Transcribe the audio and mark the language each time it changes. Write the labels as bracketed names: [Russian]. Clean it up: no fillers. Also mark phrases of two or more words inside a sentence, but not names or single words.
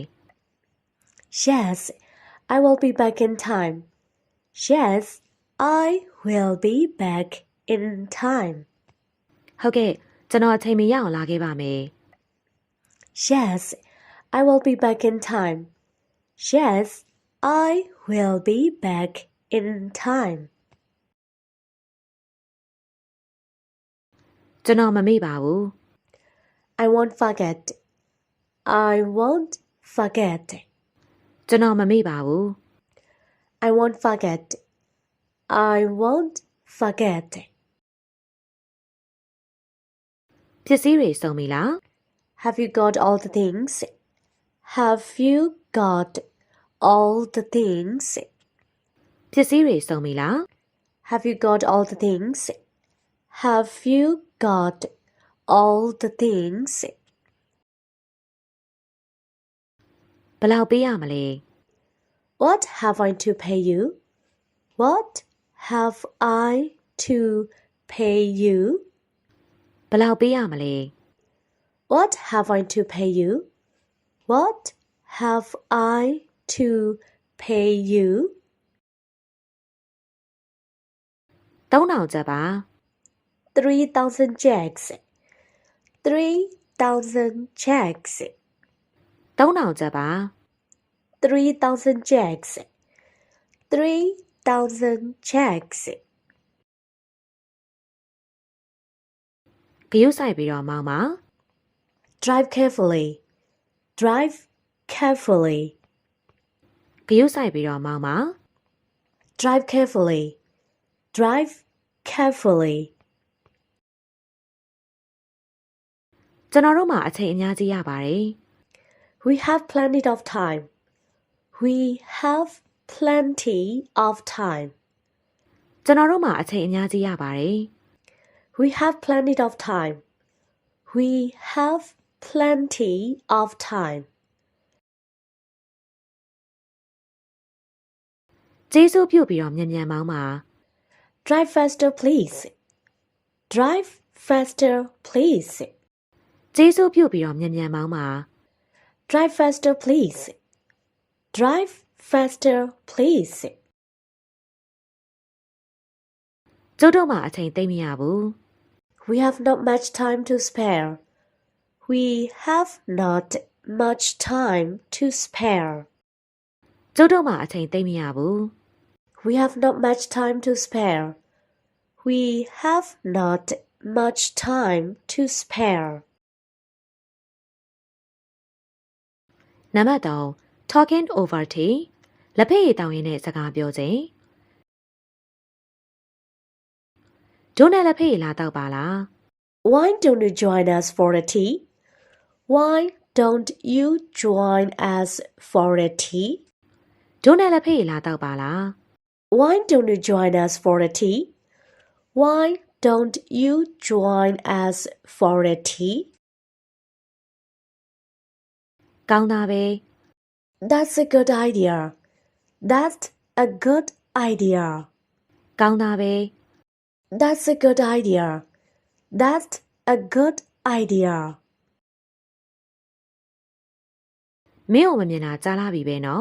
[English] Yes, I will be back in time. Yes, I will be back in time. [Burmese] ဟုတ်ကဲ့ကျွန်တော်အချိန်မီရအောင်လာခဲ့ပါမယ် [English] Yes, I will be back in time. Yes, I will be back in time. [Burmese] ကျွန်တော်မမေ့ပါဘူး [English] I won't forget. I won't forget. [Burmese] ကျွန်တော်မမေ့ပါဘူး [English] I won't forget. I won't forget. [Burmese] ပစ္စည်းတွေစုံပြီလား [English] Have you got all the things? Have you got all the things? [Burmese] ပစ္စည်းတွေစုံပြီလား [English] Have you got all the things? Have you got all the things? [Burmese] ဘယ်လောက်ပေးရမလဲ [English] What have I to pay you? What have I to pay you? [Burmese] ဘယ်လောက်ပေးရမလဲ [English] What have I to pay you? What have I to pay you? [Burmese] 3000 ကျပ်ပါ [English] 3,000 jacks. 3,000 jacks. [Burmese] 3000 ကျပ်ပါ [English] 3,000 jacks. 3,000 jacks. [Burmese] ဂရုစိုက်ပြီးတော့မောင်းပါ [English] Drive carefully. Drive carefully. [Burmese] ဂရုစိုက်ပြီးတော့မောင်းပါ [English] Drive carefully. Drive carefully. [Burmese] ကျွန်တော်တို့မှာအချိန်အများကြီးရပါတယ် [English] We have plenty of time. We have plenty of time. [Burmese] ကျွန်တော်တို့မှာအချိန်အများကြီးရပါတယ် [English] We have plenty of time. We have plenty of time. [Burmese] ကျေးဇူးပြုပြီးတော့မြန်မြန်မောင်းပါ [English] Drive faster, please. Drive faster, please. [Burmese] ကျေးဇူးပြုပြီးတော့မြန်မြန်မောင်းပါ [English] Drive faster, please. Drive faster, please. [Burmese] ကျုပ်တို့မှာအချိန်သိမ့်မရဘူး [English] We have not much time to spare. We have not much time to spare. [Burmese] ကျုပ်တို့မှာအချိန်သိမ့်မရဘူး [English] We have not much time to spare. We have not much time to spare. [Burmese] နံပါတ်3 [English] talking over tea [Burmese] လက်ဖက်ရည်တောင်းရင်းနဲ့စကားပြောခြင်းဒုနဲ့လက်ဖက်ရည်လာတော့ပါလား [English] Why don't you join us for a tea? Why don't you join us for a tea? [Burmese] ဒုနဲ့လက်ဖက်ရည်လာတော့ပါလား [English] Why don't you join us for a tea? Why don't you join us for a tea? [Burmese] ကောင်းတာပဲ [English] That's a good idea. That's a good idea. [Burmese] ကောင်းတာပဲ [English] That's a good idea. That's a good idea. [Burmese] မင်းကိုမမြင်တာကြားလာပြီပဲနော်